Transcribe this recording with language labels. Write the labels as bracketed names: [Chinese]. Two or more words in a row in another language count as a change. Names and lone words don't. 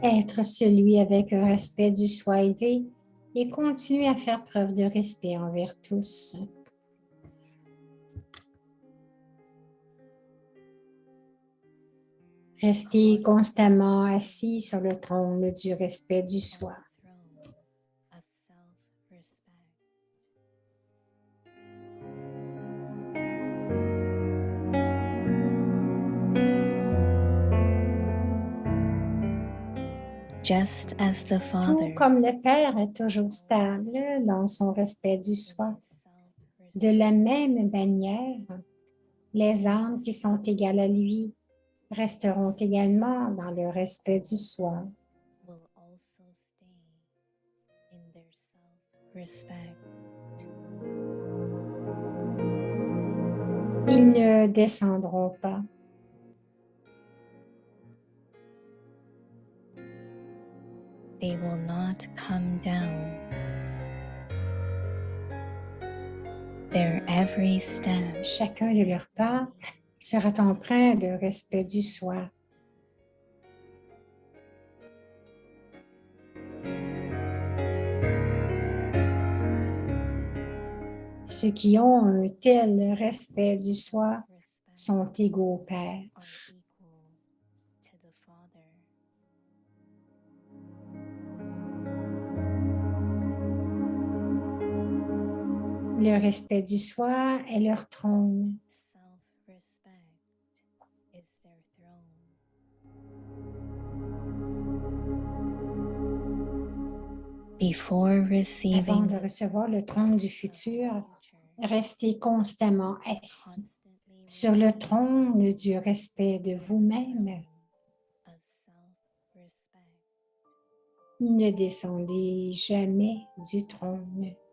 [French] Être celui avec un respect du soi élevé et continuer à faire preuve de respect envers tous. Restez constamment assis sur le trône du respect du soi. [English] throne of self-respect. Just as the [French] Tout [English] Father [French] comme le Père est toujours stable dans son respect du soi. De la même manière, les âmes qui sont égales à lui resteront également dans le respect du soi. [English] will also stay in their self-respect. [French] Ils ne descendront pas. [English] They will not come down, Their every step [French] Chacun de leurs pas sera empreint de respect du soi. Ceux qui ont un tel respect du soi respect sont égaux au Père. [English] are equal to the Father. [French] Le respect du soi est leur trône. [English] Self-respect is their throne. Before [French] Avant [English] receiving [French] de recevoir le trône du futur, restez constamment assis sur le trône du respect de vous-même. [English] of self-respect. [French] Ne descendez jamais du trône.